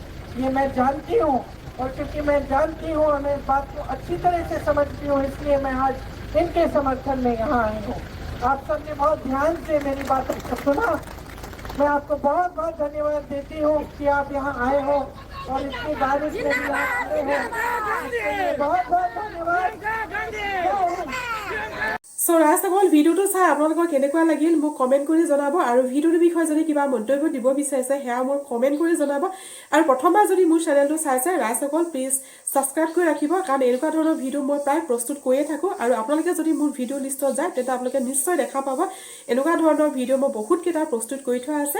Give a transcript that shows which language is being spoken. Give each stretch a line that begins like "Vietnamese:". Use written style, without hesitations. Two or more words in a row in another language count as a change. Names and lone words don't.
Hindi: ये मैं जानती हूँ, और क्योंकि मैं जानती हूँ और मैं इस बात को अच्छी तरह से समझती हूँ, इसलिए मैं आज इनके समर्थन में यहाँ आई हूँ। आप सबने बहुत ध्यान से मेरी बातों को सुना। मैं आपको बहुत बहुत धन्यवाद देती हूँ कि आप यहाँ आए हो और इतनी बारिश में भी आप खड़े हैं। बहुत बहुत धन्यवाद।
Assamese: সো ৰাজসকল ভিডিঅ'টো চাই আপোনালোকৰ কেনেকুৱা লাগিল মোক কমেণ্ট কৰি জনাব, আৰু ভিডিঅ'টোৰ বিষয়ে যদি কিবা মন্তব্য দিব বিচাৰিছে সেয়া মোক কমেণ্ট কৰি জনাব, আৰু প্ৰথমবাৰ যদি মোৰ চেনেলটো চাইছে ৰাজসকল
English: please subscribe
Assamese: কৰি ৰাখিব, কাৰণ এনেকুৱা ধৰণৰ ভিডিঅ' মই প্ৰায় প্ৰস্তুত কৰিয়ে থাকোঁ, আৰু আপোনালোকে যদি মোৰ
English: video list
Assamese: যায় তেতিয়া আপোনালোকে নিশ্চয় দেখা পাব এনেকুৱা ধৰণৰ ভিডিঅ' মই বহুত কেইটা প্ৰস্তুত কৰি থোৱা আছে।